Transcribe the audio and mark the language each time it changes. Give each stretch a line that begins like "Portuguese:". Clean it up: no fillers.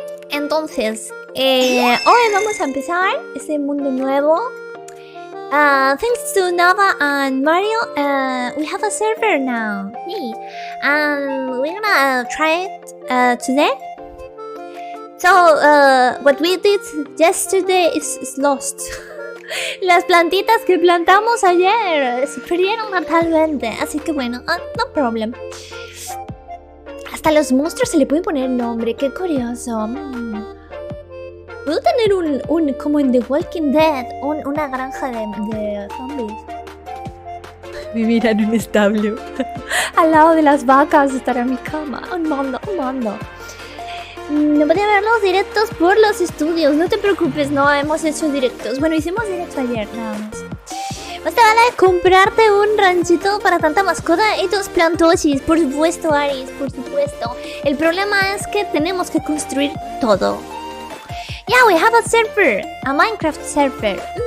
Spanish: Entonces, hoy vamos a empezar este mundo nuevo.
English: Thanks to Nava and Mario, we have a server now. Hey. And we're gonna try it today. So, what we did yesterday is lost.
Spanish: Las plantitas que plantamos ayer se perdieron totalmente. Así que bueno,
English: no problem.
Spanish: Hasta los monstruos se le puede poner nombre. Qué curioso. ¿Puedo tener un como en The Walking Dead, una granja de zombies? Vivir en un establo. Al lado de las vacas estará mi cama. Un mundo. No podía ver los directos por los estudios. No te preocupes, no hemos hecho directos. Bueno, hicimos directo ayer, nada más. Más te vale comprarte un ranchito para tanta mascota y tus plantosis. Por supuesto, Aris, por supuesto. El problema es que tenemos que construir todo.
English: Yeah, we have a server, a Minecraft server.